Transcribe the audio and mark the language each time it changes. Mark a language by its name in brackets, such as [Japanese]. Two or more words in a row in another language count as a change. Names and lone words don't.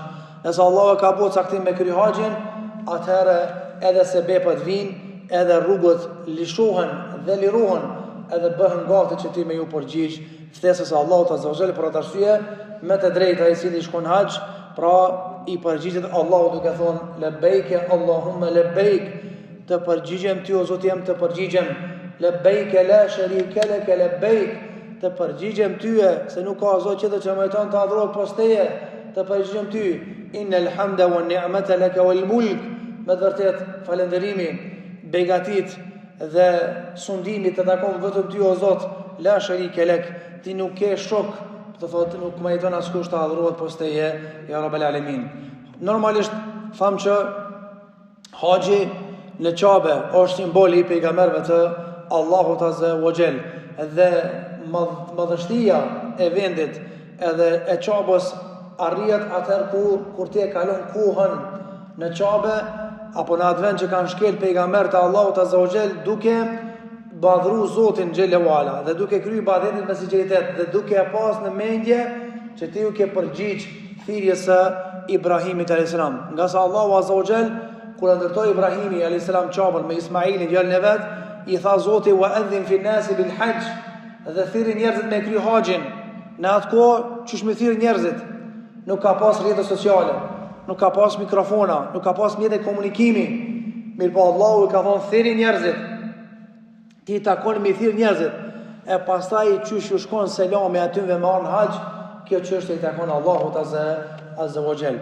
[Albanian] Nëse Allahu ka bërë caktim me kry haxhin, atëherë edhe sebepet vinë, edhe rrugët lishohen dhe lirohen, edhe bëhen gati që ti me ju përgjigj ftesës së Allahut [Arabic] عز وجل. [Albanian] Për atë arsye, me të drejtë ai i cili shkon në haxh, pra i përgjigjet Allahu duke thonë [Arabic] لبيك اللهم لبيك, [Albanian] të përgjigjem ty o Zoti jam, të përgjigjem, [Arabic] لبيك لا شريك لك لبيك, [Albanian] të përgjigjem tyje, se nuk ka Zot tjetër që meriton të adhurohet pas teje, të përgjigjem ty, [Arabic] إن الحمد والنعمة لك والملك, [Albanian] me të vërtet falënderimi, begatit dhe sundimi të takon vetëm ty o Zot, [Arabic] لا شريك لك, [Albanian] ti nuk ke shok, të thotë nuk meriton askush të adhurohet pas teje, [Arabic] يا رب العالمين. [Albanian] Normalisht tham që haxhi në Kabe është simboli i pejgamberëve të Allahut [Arabic] عز وجل, [Albanian] dhe madhështia e vendit edhe e Kabës arrihet atëherë kur ti e kalon kohën në Kabe apo në atë vend që kanë shkel pejgamberët e Allahut [Arabic] عز وجل [Albanian] duke badhru Zotin [Arabic] جل وعلا [Albanian] dhe duke kryer ibadetin me sinqeritet dhe duke pas në mendje që ti u ke përgjigj thirrjes së Ibrahimit [Arabic] عليه السلام. [Albanian] Nga sa Allahu [Arabic] عز وجل [Albanian] kur ndërtoi Ibrahimi [Arabic] عليه السلام [Albanian] Kabën me Ismailin djalin e vet, i tha Zoti [Arabic] وأذن في الناس بالحج, [Albanian] dhe thirrni njerëzit me kry haxhin. Në atë kohë çish me thirr njerëzit, nuk ka pas rrjete sociale, nuk ka pas mikrofona, nuk ka pas mjete komunikimi. Mirpo Allahu i ka thonë thirrni njerëzit. Ti takon me thirr njerëzit. E pastaj çish u shkon selami aty me marr në haxh, kjo çështje i takon Allahut [Arabic] عز وجل.